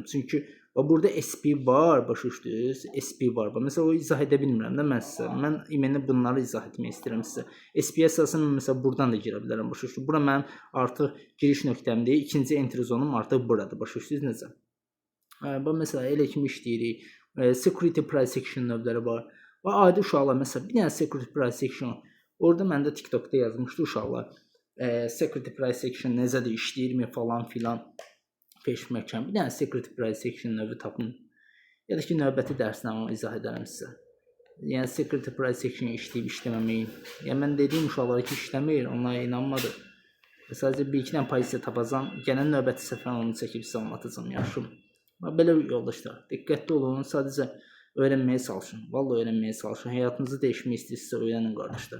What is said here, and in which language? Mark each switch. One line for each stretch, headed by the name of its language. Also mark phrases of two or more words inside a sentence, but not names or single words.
Azerbaijani: Çünki burada SP var, başa düşdünüz? SP var. Məsələn, o izah edə bilmirəm də mən sizə. Mən imенно bunları izah etmək istəyirəm sizə. SP əsasında məsələn buradan da girə bilərəm, başa düşdünüz? Bura mənim artıq giriş nöqtəmdir. İkinci entry zonum artıq buradır, başa düşdünüz necə? Məsələn, elə kimi işləyirik.
English: Security price action
Azerbaijani: növləri var. Adi uşaqlar, məsələn, bir dənə
English: security price action.
Azerbaijani: Orada məndə TikTokda yazmışdı uşaqlar.
English: Security price action
Azerbaijani: necədir, işləyirmi falan filan. Peşməkəm. Bir dənə
English: security price action
Azerbaijani: növü tapın. Ya da ki, növbəti dərsdən onu izah edərəm sizə. Yəni,
English: security price action
Azerbaijani: işləyib işləməməyin. Yəni, mən dediyim uşaqlara ki, işləməyir, onlara inanmadı. Sadəcə bir-iki dənə pozisiya tapacam. Gələn növbəti səfər onu çəkib sizə anlatacam, yaxşım. Belə yoldaşlar, diqqətli olun, sadəcə öyrənməyə çalışın. Vallahi öyrənməyə çalışın. Həyatınızı dəyişmək istəyirsinizsə öyrənin qardaşlar.